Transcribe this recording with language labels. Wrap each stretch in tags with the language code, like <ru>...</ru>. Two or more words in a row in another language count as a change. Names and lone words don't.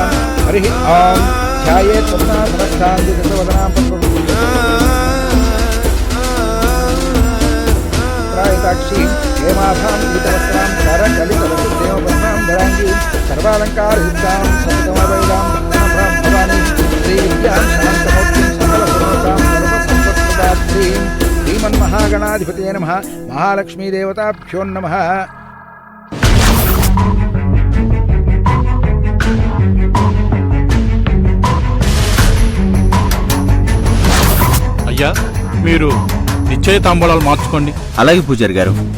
<sa>हरिः ओम ध्यायेत् पद्मासनस्थां दशवदनां पद्मरायताक्षीं हेमाभां पीतवस्त्रां करकलितवसुदेवपद्मां धराङ्गीं सर्वालङ्कारयुक्तां सततमवैलां भक्तां भवानीं श्रीविद्यां शान्तमूर्तिं सकलसर्वतां सर्वसम्पत्प्रदात्रीं श्रीमन्महागणाधिपतये नमः। महालक्ष्मीदेवताभ्यो नमः।</sa> <te>అయ్యా, మీరు నిశ్చయ తాంబూలాలు మార్చుకోండి. అలాగే పూజారి గారు.</te>